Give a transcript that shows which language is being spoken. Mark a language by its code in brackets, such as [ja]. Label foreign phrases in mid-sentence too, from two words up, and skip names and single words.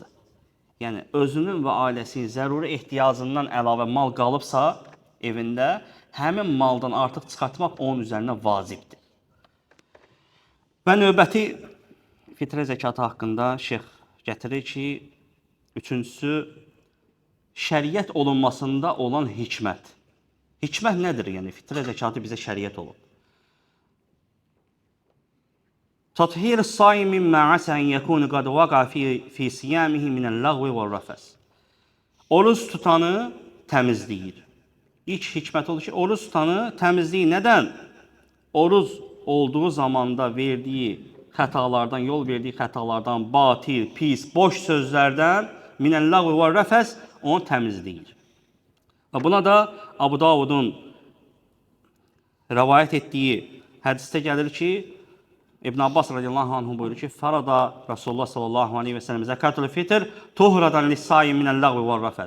[az] Yəni, özünün və ailəsinin zəruri ehtiyacından əlavə mal qalıbsa evində, həmin maldan artıq çıxartmaq onun üzərinə vacibdir. Və növbəti fitrə zəkatı haqqında şeyx gətirir ki, üçüncüsü, şəriət olunmasında olan hikmət. Hikmət nədir? Yəni fitrə zəkatı bizə şəriət olub. [ar] تطهير الصائم مما عسى أن يكون قد وقع في صيامه من اللغو والرفث. [az] Oruç tutanı təmizləyir. İlk hikmət odur ki, oruç tutanı təmizləyir. Nədən? Oruç olduğu zamanda verdiyi xətalardan, yol verdiyi xətalardan, batil, pis, boş sözlərdən [ar] من اللغو والرفث [az] onu təmizləyir. Və buna da Abu Davudun rəvayət etdiyi hədisdə gəlir ki, İbn Abbas [ar] رضي الله عنه [az] buyurur ki, [ar] فرض رسول الله صلى الله عليه وسلم زكاة الفطر طهرة للصائم من اللغو والرفث.